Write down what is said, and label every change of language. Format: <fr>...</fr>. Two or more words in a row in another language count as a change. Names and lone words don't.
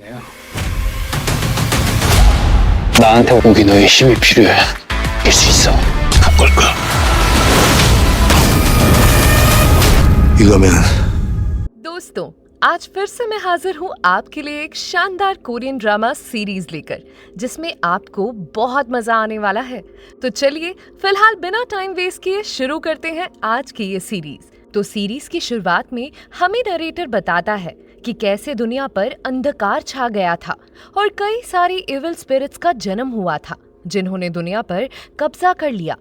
<ko>나한테 오기 너의 힘이 필요해. 이길 수 있어. 바꿀 거야. 이거면</ko> <hi>दोस्तों, आज फिर से मैं हाजिर हूँ आपके लिए एक शानदार</hi> <en>Korean drama series</en> <hi>लेकर, जिसमें आपको बहुत मजा आने वाला है। तो चलिए फिलहाल बिना</hi> <en>time waste</en> <hi>किए शुरू करते हैं आज की ये सीरीज। तो सीरीज की शुरुआत में हमें नरेटर बताता है कि कैसे दुनिया पर अंधकार छा गया था और कई सारी</hi> <en>evil spirits</en> <hi>का जन्म हुआ था, जिन्होंने दुनिया पर कब्जा कर लिया।</hi>